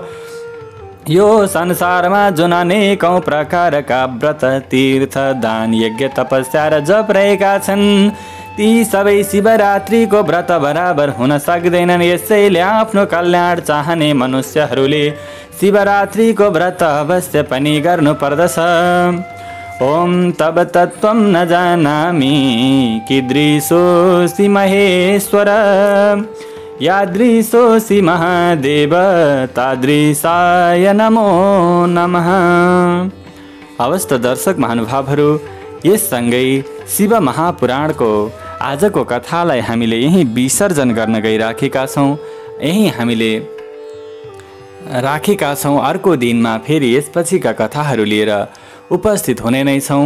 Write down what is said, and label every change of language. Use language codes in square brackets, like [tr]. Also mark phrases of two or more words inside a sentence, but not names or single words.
[ne] यो संसारमा जुन अनेकौं प्रकारका व्रत, तीर्थ, दान, यज्ञ, तपस्या र जप रहेका छन् ती सबै शिवरात्रिको व्रत बराबर हुन सक्दैनन्। यसैले आफ्नो कल्याण चाहने मनुष्यहरूले शिवरात्रिको व्रत अवश्य पनि गर्नुपर्दछ। [sa] ओम तब तत्त्वं न जानामि कीदृशोऽसि महेश्वर, यादृशोऽसि महादेव तादृशाय नमो नमः। [ne] अवस्थ दर्शक महानुभावहरू, यससँगै शिव महापुराणको आजको कथालाई हामीले यही विसर्जन गर्न गइराखेका छौँ। यही हामीले राखेका छौँ। अर्को दिनमा फेरि यसपछिका कथाहरू लिएर उपस्थित हुने नै छौँ।